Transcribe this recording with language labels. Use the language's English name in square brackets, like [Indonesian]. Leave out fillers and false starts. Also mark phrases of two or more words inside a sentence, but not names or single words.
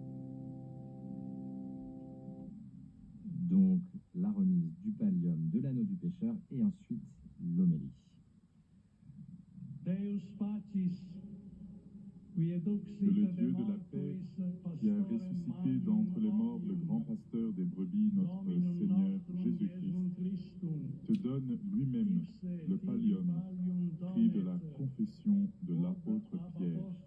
[French] Donc, la remise du pallium, de l'anneau du pécheur, et ensuite l'homélie. [Latin] Deus Pacis, qui [French] Que le Dieu de la paix, qui a ressuscité d'entre les morts le grand pasteur des brebis, notre Seigneur Jésus-Christ, te donne lui-même le pallium, pris de la confession de l'apôtre Pierre.